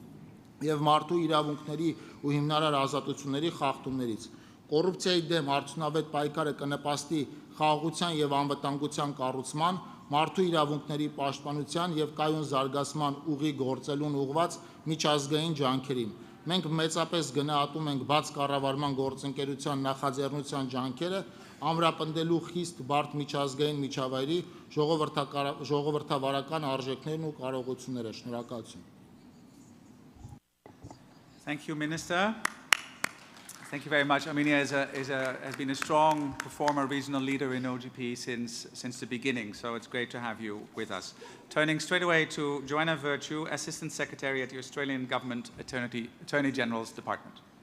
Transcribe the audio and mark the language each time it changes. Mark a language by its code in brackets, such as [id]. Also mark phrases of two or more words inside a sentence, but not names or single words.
[hy] եւ մարդու իրավունքների ու հիմնարար ազատությունների խախտումներից։ Կոռուպցիայի դեմ արդյունավետ պայքարը կնպաստի խաղաղության եւ անվտանգության կառուցման, մարդու իրավունքների պաշտպանության եւ կայուն զարգացման ուղի գործելուն ուղղված միջազգային ջանքերին։ Մենք մեծապես գնահատում ենք բաց կառավարման գործընկերության նախաձեռնության ջանքերը ամրապնդելու խիստ բարդ միջազգային միջավայրի ժողովրդավարական արժեքներն ու կարողությունները։ Շնորհակալություն։ [en] Thank you, Minister. Thank you very much. Armenia has been a strong performer, regional leader in OGP since the beginning, so it's great to have you with us. Turning straight away to Joanna Virtue, Assistant Secretary at the Australian Government Attorney General's Department.